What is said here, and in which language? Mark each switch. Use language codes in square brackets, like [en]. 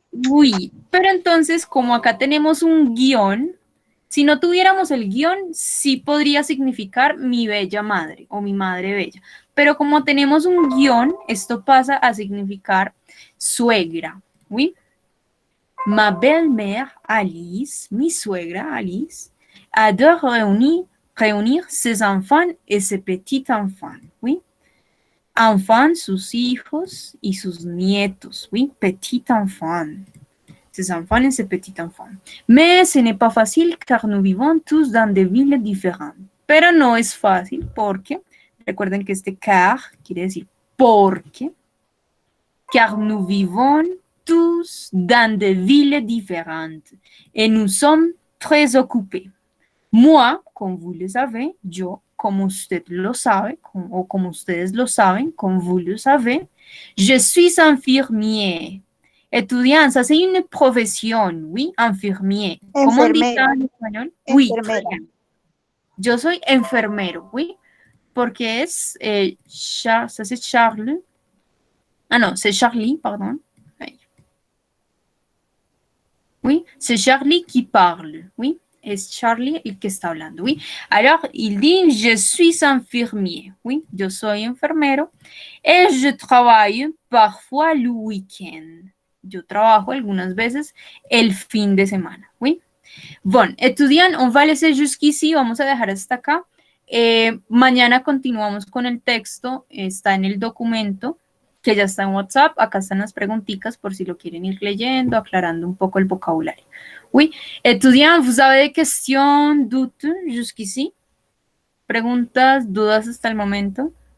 [es] Oui, pero entonces, como acá tenemos un guión, si no tuviéramos el guión, sí podría significar mi bella madre o mi madre bella. Pero como tenemos un guión, esto pasa a significar suegra, ¿oui? [fr] Ma belle-mère Alice, [es] mi suegra [fr] Alice, adore reunir ses enfants et ses petits-enfants, ¿oui? [es] Enfants, sus hijos y sus nietos, ¿oui? [fr] Petit-enfants. Ses enfants et ses petits-enfants. Mais ce n'est pas facile car nous vivons tous dans des villes différentes. [es] Pero no es fácil porque, recuerden que este car quiere decir porque, [fr] car nous vivons tous dans des villes différentes et nous sommes très occupés. Moi, comme vous le savez, [es] yo, como usted lo sabe, o como ustedes lo saben, como [fr] vous le savez, je suis infirmier. Étudiant, ça c'est une profession, oui, infirmier. Comment on dit ça en espagnol? Oui, très bien. [es] Yo soy enfermero, oui, porque es [fr] ça c'est Charles. Ah non, c'est Charlie, pardon. Oui, c'est Charlie qui parle, oui. [es] Es Charlie el que está hablando, oui. [fr] Alors, il dit, je suis infirmier, oui. [es] Yo soy enfermero. [fr] Et je travaille parfois le week-end. [es] Yo trabajo algunas veces el fin de semana, oui. [fr] Bon, étudiant, on va laisser jusqu'ici, [es] vamos a dejar hasta acá. Mañana continuamos con el texto, está en el documento, que ya está en WhatsApp. Acá están las preguntitas por si lo quieren ir leyendo, aclarando un poco el vocabulario. [fr] Oui, étudiant, vous avez des questions, doutes jusqu'ici? [es] Preguntas, dudas hasta el momento?